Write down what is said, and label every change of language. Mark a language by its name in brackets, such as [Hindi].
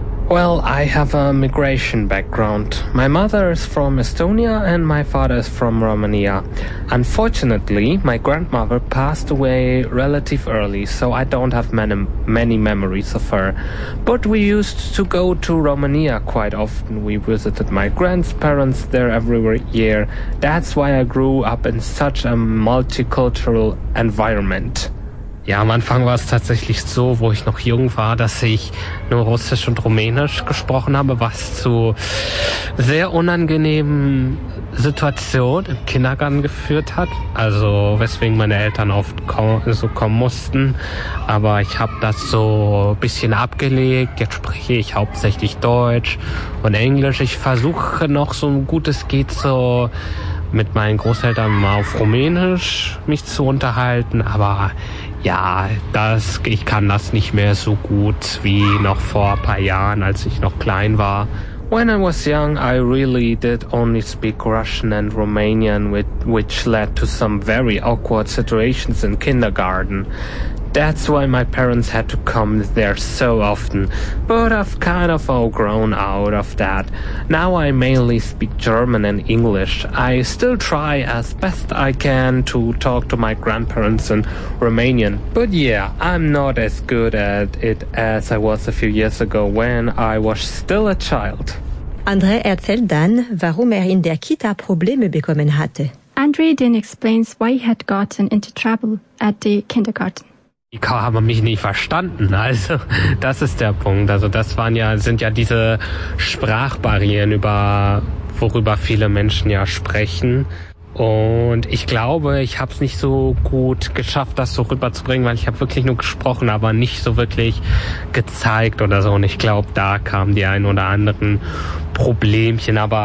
[English] Well, I have a migration background. My mother is from Estonia and my father is from Romania. Unfortunately, my grandmother passed away relative early, so I don't have many memories of her. But we used to go to Romania quite often. We visited my grandparents there every year. That's why I grew up in such a multicultural environment. [German] Ja, am Anfang war es tatsächlich so, wo ich noch jung war, dass ich nur Russisch und Rumänisch gesprochen habe, was zu sehr unangenehmen Situationen im Kindergarten geführt hat. Also weswegen meine Eltern oft kommen mussten. Aber ich habe das so ein bisschen abgelegt. Jetzt spreche ich hauptsächlich Deutsch und Englisch. Ich versuche noch so gut es geht so mit meinen Großeltern mal auf Rumänisch mich zu unterhalten. Aber ja, ich kann das nicht mehr so gut wie noch vor ein paar Jahren, als ich noch klein war. [English] When I was young, I really did only speak Russian and Romanian, which led to some very awkward situations in kindergarten. That's why my parents had to come there so often. But I've kind of all grown out of that. Now I mainly speak German and English. I still try as best I can to talk to my grandparents in Romanian. But yeah, I'm not as good at it as I was a few years ago when I was still a child. [German] André erzählt dann, warum in der Kita Probleme bekommen hatte. [English] André then explains why he had gotten into trouble at the kindergarten. [German] Die Kinder haben mich nicht verstanden, also das ist der Punkt. Also das sind ja diese Sprachbarrieren, worüber viele Menschen ja sprechen. Und ich glaube, ich habe es nicht so gut geschafft, das so rüberzubringen, weil ich habe wirklich nur gesprochen, aber nicht so wirklich gezeigt oder so. Und ich glaube, da kamen die ein oder anderen Problemchen.